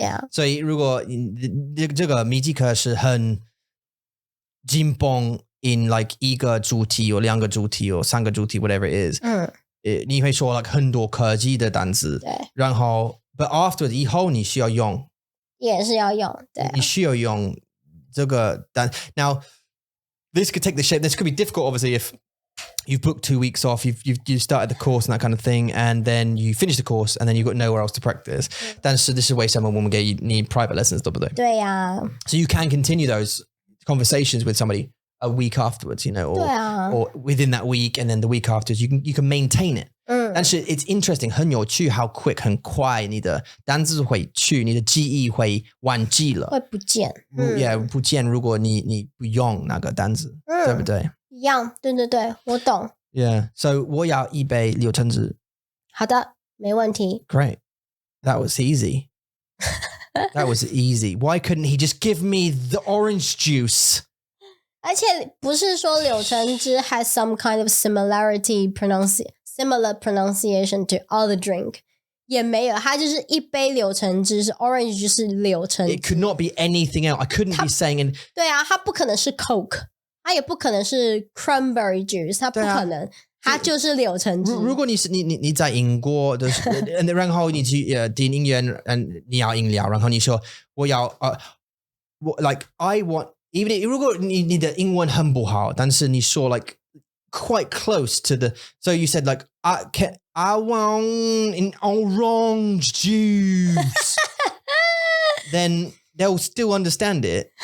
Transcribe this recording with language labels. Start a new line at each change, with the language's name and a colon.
Chinese: 所以如果这个密集课是很紧绷
English: in like
Chinese: 1个主题2个主题3个主题 whatever it is， 你会说 like 很多科技的单词，然后 but after 以后你需要用，也是要用，对，你需要用这个单。
English: Now this could take the shape. This could be difficult, obviously, if you've booked 2 weeks off, you've started the course and that kind of thing, and then you finish the course, and then you've got nowhere else to practice.
Chinese: 但是this is为什么我们给你
English: private lessons，
Chinese: 对不对？对呀。
English: So you can continue those conversations with somebody a week afterwards, you know, or within that week, and then the week afterwards, you can maintain it.
Chinese: 但是
English: it's interesting，
Chinese: 很有趣
English: how quick
Chinese: 很快你的单字会去，你的记忆会忘记了，会不见。不见如果你不用那个单字，对不对？一样，对，我懂。
English: Yeah, so
Chinese: 我要一杯柳橙汁。好的，没问题。
English: Great, that was easy. That was easy. Why couldn't he just give me the orange juice?
Chinese: 而且不是说柳橙汁
English: has some kind of similar pronunciation to other drink，
Chinese: 也没有，它就是一杯柳橙汁，是 orange 就是柳橙汁。
English: It could not be anything else. I couldn't be saying.
Chinese: 对啊，它不可能是 Coke， 它也不可能是 cranberry juice， 它不可能，它就是柳橙汁。如果你在英国的，然后你去电影院，你要饮料，然后你说我要
English: like I want。Even
Chinese: 如果你的英文很不好，但是你说
English: like quite close to the, so you said like I want an orange juice, then they'll still understand it.